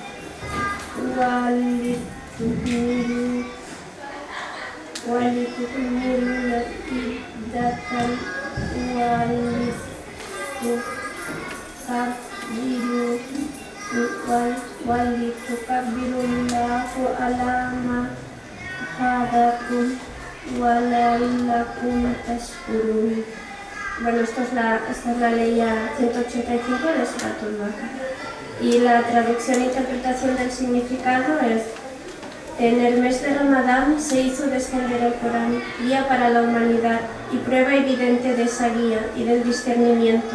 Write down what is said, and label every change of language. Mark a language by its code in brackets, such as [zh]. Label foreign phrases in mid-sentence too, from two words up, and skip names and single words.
[ar] ولتكملوا العدة ولتكبروا الله على ما هداكم ولعلكم تشكرون. [es] Bueno, esta es la ley 185 de Suratul Baqara. Y la traducción e interpretación del significado es: en el mes de Ramadán se hizo descender el Corán, guía para la humanidad y prueba evidente de esa guía y del discernimiento.